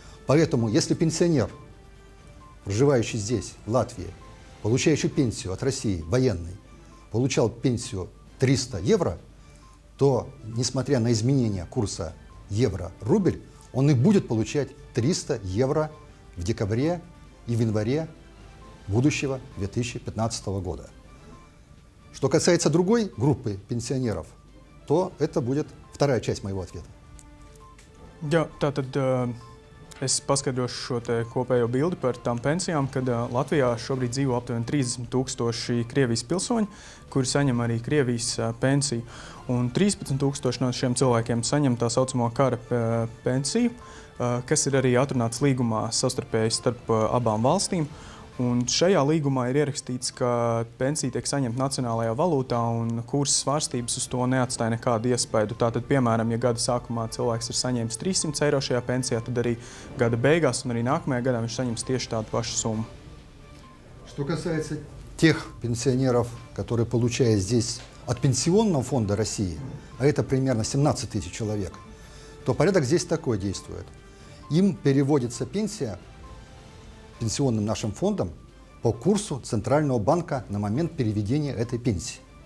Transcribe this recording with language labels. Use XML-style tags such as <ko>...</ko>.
<ru>Поэтому, если пенсионер, проживающий здесь, в Латвии, получающий пенсию от России, военный, получал пенсию 300 евро, то, несмотря на изменение курса евро-рубль, он и будет получать 300 евро в декабре и в январе будущего 2015 года. Что касается другой группы пенсионеров, то это будет вторая часть моего ответа.</ru> <lv>Jā, tātad es paskaidrošu šo te kopējo bildi par tām pensijām, kad Latvijā šobrīd dzīvo aptuveni 30,000 Krievijas pilsoņi, kuri saņem arī Krievijas pensiju. Un 13,000 no šiem cilvēkiem saņem tā saucamo kara pensiju, kas ir arī atrunāts līgumā savstarpēji starp abām valstīm. Un šajā līgumā ir ierakstīts, ka pensija tiek saņemta nacionālajā valūtā un kursa svārstības uz to neatstāja nekādu iespaidu. Tātad, piemēram, ja gada sākumā cilvēks ir saņēmis 300 eiro šajā pensijā, tad arī gada beigās un arī nākamajā gadā viņš saņems tieši tādu pašu summu.</lv> <ru>Что касается тех пенсионеров, которые получают здесь от Пенсионного фонда России, а это примерно 17 тысяч человек, то порядок здесь такой действует. Им переводится пенсия пенсионным нашим фондом по курсу Центрального банка на момент переведения этой пенсии.</ru>